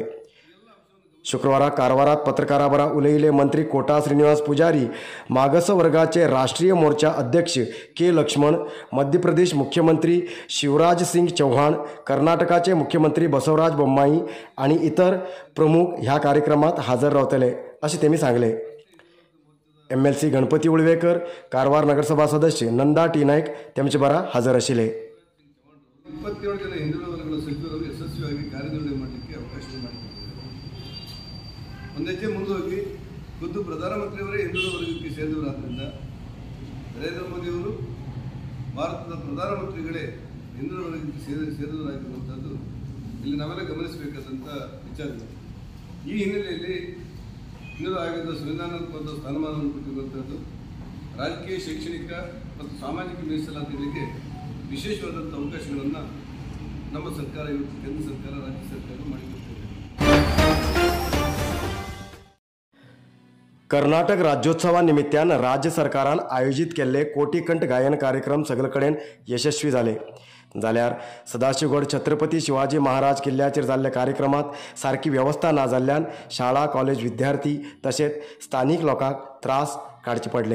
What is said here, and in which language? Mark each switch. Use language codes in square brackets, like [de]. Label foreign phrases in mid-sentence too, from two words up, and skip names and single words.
[kok] शुक्रवारा कारवारात पत्रकारां बरोबर उलयिल्ले मंत्री कोटा श्रीनिवास पुजारी मागास वर्गाचे राष्ट्रीय मोर्चा अध्यक्ष के लक्ष्मण, मध्य प्रदेश मुख्यमंत्री शिवराज सिंग चौहान, कर्नाटकाचे मुख्यमंत्री बसवराज बोम्माई आणि इतर प्रमुख ह्या कार्यक्रमात हजर रावतले असे तेमी सांगले. MLC गणपती उळवेकर, कारवार नगरसभा सदस्य नंदा टी नाईक तेमचे बरा हजर आशिल्ले. [kn] 27 ಜನ ಹಿಂದುಳಿದ ವರ್ಗಗಳ ಸಚಿವರು ಯಶಸ್ವಿಯಾಗಿ ಕಾರ್ಯನಿರ್ವಹಣೆ ಮಾಡಲಿಕ್ಕೆ ಅವಕಾಶ ಮಾಡಿಕೊಟ್ಟಿದ್ದಾರೆ. ಒಂದೆಜ್ಜೆ ಮುಂದೋಗಿ ಖುದ್ದು ಪ್ರಧಾನಮಂತ್ರಿಯವರೇ ಹಿಂದುಳಿದ ವರ್ಗಕ್ಕೆ ಸೇರಿದವರಾದ್ದರಿಂದ ನರೇಂದ್ರ ಮೋದಿಯವರು ಭಾರತದ ಪ್ರಧಾನಮಂತ್ರಿಗಳೇ ಹಿಂದುಳಿದ ವರ್ಗಕ್ಕೆ ಸೇರಿದವರಾಗಿರುವಂಥದ್ದು ಇಲ್ಲಿ ನಾವೆಲ್ಲ ಗಮನಿಸಬೇಕಾದಂಥ ವಿಚಾರ. ಈ ಹಿನ್ನೆಲೆಯಲ್ಲಿ ಹಿಂದುಳಿದ ಆಯೋಗದ ಸಂವಿಧಾನಾತ್ಮಕ ಸ್ಥಾನಮಾನವನ್ನು ಕೊಟ್ಟಿರುವಂಥದ್ದು ರಾಜಕೀಯ, ಶೈಕ್ಷಣಿಕ ಮತ್ತು ಸಾಮಾಜಿಕ ಮೀಸಲಾತಿಗಳಿಗೆ ವಿಶೇಷವಾದಂಥ ಅವಕಾಶಗಳನ್ನು ನಮ್ಮ ಸರ್ಕಾರ ಇವತ್ತು ಕೇಂದ್ರ ಸರ್ಕಾರ, ರಾಜ್ಯ ಸರ್ಕಾರ ಮಾಡಿಕೊಟ್ಟಿದೆ. [kok] कर्नाटक राज्योत्सवानिमित्तान राज्य सरकारान आयोजित केल्ले कोटीकंठ गायन कार्यक्रम सगळे कडेन यशस्वी जाले. जाल्यार सदाशिवगड छत्रपती शिवाजी महाराज किल्ल्याचेर जाल्ल्या कार्यक्रमात सारकी व्यवस्था ना जाल्ल्यान शाळा कॉलेज विद्यार्थी तशेंच स्थानीक लोकांक त्रास काडचे पडले.